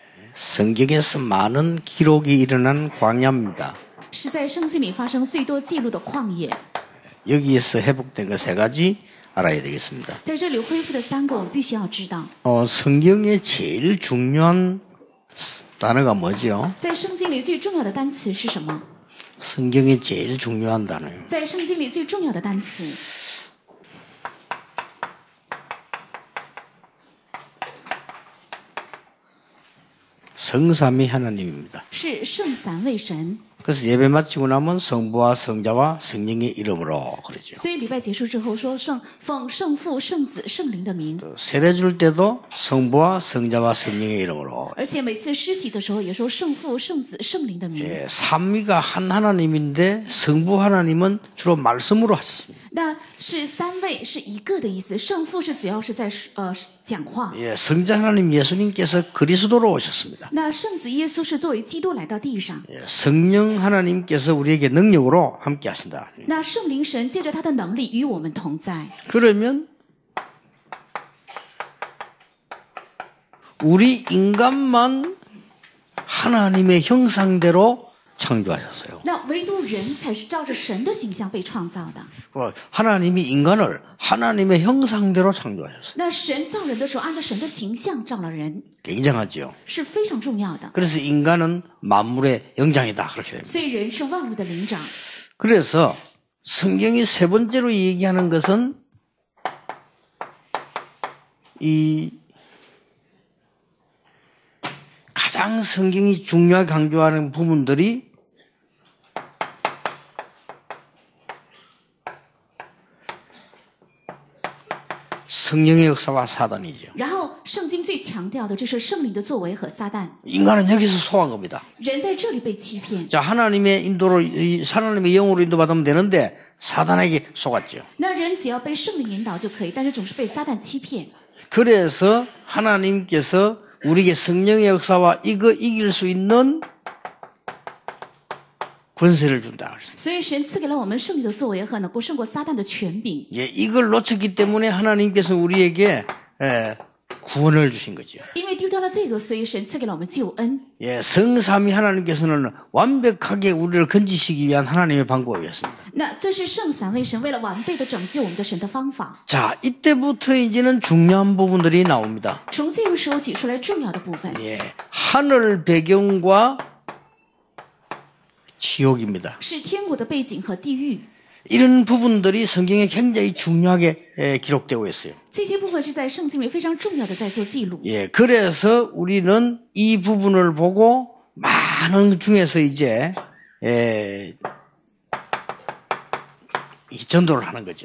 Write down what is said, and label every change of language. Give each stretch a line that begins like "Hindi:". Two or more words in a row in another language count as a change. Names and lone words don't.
Korean: 성경에서 많은 기록이 일어난 광야입니다.
Chinese: 是在圣经里发生最多记录的旷野。
Korean: 여기에서 회복된 거 세 가지 알아야 되겠습니다.
Chinese: 在这里恢复的3个，我们必须要知道。
Korean: 성경의 제일 중요한 단어가 뭐죠?
Chinese: 在圣经里最重要的单词是什么？
Korean: 성경의 제일 중요한 단어요.
Chinese: 在圣经里最重要的单词
Korean: 성삼위 하나님입니다.
Chinese: 是圣三位神。
Korean: 그래서 예배 마치고 나면 성부와 성자와 성령의 이름으로 그러죠.
Chinese: 所以礼拜结束之后说奉圣父、圣子、圣灵的名。
Korean: 세례 줄 때도 성부와 성자와 성령의 이름으로.
Chinese: 而且每次施洗的时候也说圣父、圣子、圣灵的名。
Korean: 삼위가 한 하나님인데 성부 하나님은 주로 말씀으로 하셨습니다.
Chinese: 那是3位是一个的意思，圣父是主要是在讲话。
Korean: 성자 하나님 예수님께서 그리스도로 오셨습니다.
Chinese: 那圣子耶稣是作为基督来到地上。
Korean: 성령 하나님께서 우리에게 능력으로 함께 하신다.
Chinese: 那圣灵神借着他的能力与我们同在。
Korean: 그러면 우리 인간만 하나님의 형상대로 창조하셨어요.
Chinese: 那唯独人才是照着神的形象被创造的。
Korean: 하나님이 인간을 하나님의 형상대로 창조하셨어요.
Chinese: 那神造人的时候，按照神的形象造了人，
Korean: 굉장하죠.
Chinese: 是非常重要的。
Korean: 그래서 인간은 만물의 영장이다 그렇게 됩니다.
Chinese: 所以人是万物的灵长。
Korean: 그래서 성경이 세 번째로 얘기하는 것은 이 가장 성경이 중요하게 강조하는 부분들이 성령의 역사와 사단이죠.
Chinese: 然后圣经最强调的就是圣灵的作为和撒旦。
Korean: 인간은 여기서 속한 겁니다.
Chinese: 人在这里被欺骗。
Korean: 자, 하나님의 인도로, 하나님의 영으로 인도받으면 되는데 사단에게 속았죠.
Chinese: 那人只要被圣灵引导就可以，但是总是被撒旦欺骗。
Korean: 그래서 하나님께서 우리에게 성령의 역사와 이거 이길 수 있는 권세를 준다.
Chinese: 所以神赐给了我们圣灵的作为和能够胜过撒旦的权柄。
Korean: 예, 이걸 놓쳤기 때문에 하나님께서 우리에게 구원을 주신 거죠.
Chinese: 因为丢掉了这个，所以神赐给了我们救恩。
Korean: 예, 성삼위 하나님께서는 완벽하게 우리를 건지시기 위한 하나님의 방법이었습니다.
Chinese: 那这是圣三位神为了完备的拯救我们的神的方法。
Korean: 자, 이때부터 이제는 중요한 부분들이 나옵니다.
Chinese: 从这个时候起出来重要的部分，
Korean: 예, 하늘 배경과 지옥입니다.
Chinese: 是天国的背景和地狱。
Korean: 이런 부분들이 성경에 굉장히 중요하게 기록되고 있어요.
Chinese: 这些部分是在圣经里非常重要的，在做记录。
Korean: 예, 그래서 우리는 이 부분을 보고 많은 중에서 이제 이 전도를 하는 거죠.